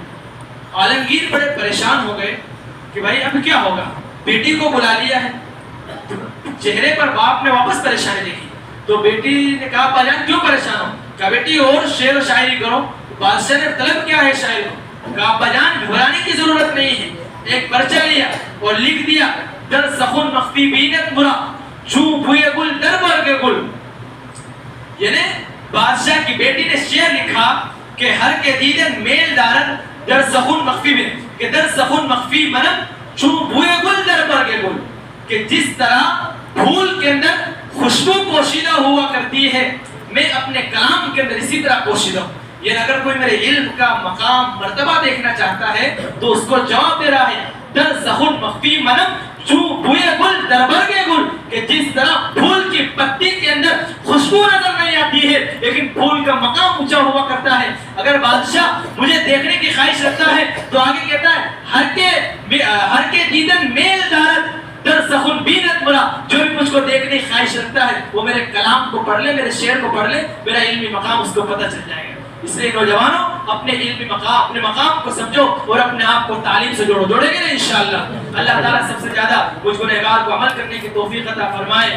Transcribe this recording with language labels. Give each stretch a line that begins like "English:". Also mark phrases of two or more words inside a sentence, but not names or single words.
Urdu: عالمگیر بڑے پریشان ہو گئے کہ بھائی اب کیا ہوگا، بیٹی کو بلا لیا ہے. چہرے پر باپ نے واپس پریشانی دیکھی. تو بیٹی نے کہا ابا جان کیوں پریشان ہو؟ کہا بیٹی اور شعر و شاعری کرو. بادشاہ نے طلب کیا ہے شاعر کو؟ کہا ابا جان گھبرانے کی ضرورت نہیں ہے. ایک پرچہ لیا اور لکھ دیا
Persian: در سخن مخفی بینت مرا چو بوئے گل در برگ گل.
Urdu: یعنی بادشاہ کی بیٹی نے شعر لکھا کہ
Persian: ہر کے دیدن میل دارن در سخن مخفی
Urdu: میں، کہ
Persian: در سخن مخفی منم چو بوئے گل در برگ گل،
Urdu: کہ جس طرح پھول کے اندر خوشبو پوشیدہ ہوا کرتی ہے میں اپنے کلام کے اندر اسی طرح پوشیدہ ہوں. یہ اگر کوئی میرے علم کا مقام مرتبہ دیکھنا چاہتا ہے تو اس کو جواب دے رہا ہے
Persian: در سخن مخفی منم چو بوئے گل در برگ گل،
Urdu: کہ جس طرح پھول کی پتی کے اندر خوشبو نظر نہیں آتی ہے لیکن پھول کا مقام اونچا ہوا کرتا ہے. اگر بادشاہ مجھے دیکھنے کی خواہش رکھتا ہے تو آگے کہتا ہے
Persian: ہر کے دیدن میل دارت در سخن بینت مرا،
Urdu: جو بھی مجھ کو دیکھنے کی خواہش رکھتا ہے وہ میرے کلام کو پڑھ لے، میرے شعر کو پڑھ لے، میرا علمی مقام اس کو پتہ چل جائے گا. اس لیے نوجوانوں اپنے علمی مقام، اپنے مقام کو سمجھو اور اپنے آپ کو تعلیم سے جوڑو. جوڑیں گے نا انشاءاللہ. اللہ تعالیٰ سب سے زیادہ مجھ کو گنہگار کو عمل کرنے کی توفیق عطا فرمائے.